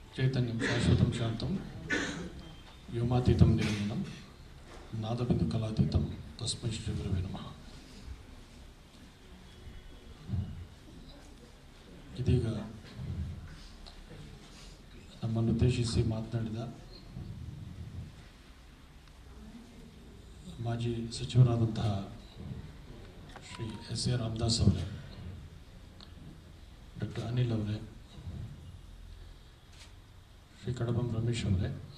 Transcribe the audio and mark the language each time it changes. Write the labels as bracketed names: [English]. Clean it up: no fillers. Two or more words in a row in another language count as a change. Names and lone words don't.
[Sanskrit] ಚೈತನ್ಯಂ ಶಾಶ್ವತಂ ಶಾಂತಂ ವ್ಯೋಮಾತೀತಂ ನಿರಂಜನಂ ನಾದಬಿಂದು ಕಲಾತೀತಂ ತಸ್ಮೈ ಶ್ರೀ ಗುರುವೇ ನಮಃ. [Kannada] ಇದೀಗ ನಮ್ಮನ್ನು ಉದ್ದೇಶಿಸಿ ಮಾತನಾಡಿದ ಮಾಜಿ ಸಚಿವರಾದಂತಹ ಶ್ರೀ ಎಸ್ ಎ ರಾಮದಾಸ್ ಅವರೇ, ಡಾಕ್ಟರ್ ಅನಿಲ್ ಅವರೇ, ಶ್ರೀ ಕಡಬಂ ರಮೇಶ್ ಅವರೇ,